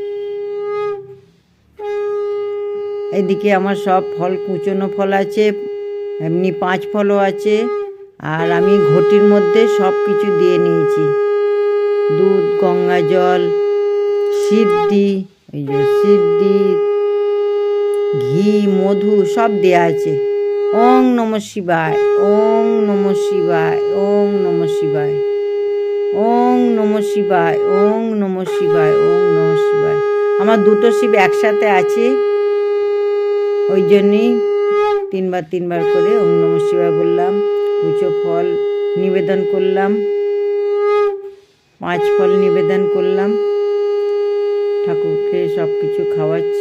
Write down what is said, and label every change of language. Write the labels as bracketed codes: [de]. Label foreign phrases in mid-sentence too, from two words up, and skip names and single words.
[bn] এদিকে আমার সব ফল, কুচনো ফল আছে, এমনি 5 ফলও আছে। আর আমি ঘটির মধ্যে সব কিছু দিয়ে নিয়েছি, দুধ, গঙ্গা জল, সিদ্ধি, এই যে সিদ্ধি, ঘি, মধু সব দেয়া আছে। [sa] ওং নমঃ শিবায়, ওং নমঃ শিবায়, ওং নমঃ শিবায়, ওং নমঃ শিবায়, ওং নমঃ শিবায়, ওং নমঃ শিবায়। [bn] আমার দুটো শিব একসাথে আছে, ওই জন্যই 3 বার করে [sa] ওং নমঃ শিবায় [bn] বললাম। কুচো ফল নিবেদন করলাম, 5 ফল নিবেদন করলাম, ঠাকুরকে সব কিছু খাওয়াচ্ছি।